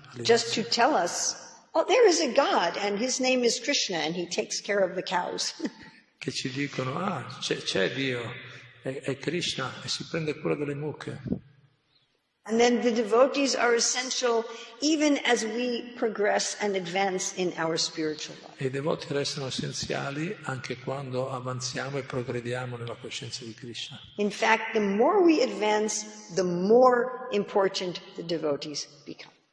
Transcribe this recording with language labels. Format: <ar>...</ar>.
<en>Just to tell us, oh, there is a God and his name is Krishna and he takes care of the cows.</en> <it>Che ci dicono, c'è Dio, è Krishna e si prende cura delle mucche.</it> <en>And then the devotees are essential even as we progress and advance in our spiritual life.</en> <it>E i devoti restano essenziali anche quando avanziamo e progrediamo nella coscienza di Krishna.</it> <en>In fact, the more we advance, the more important the devotees become.</en>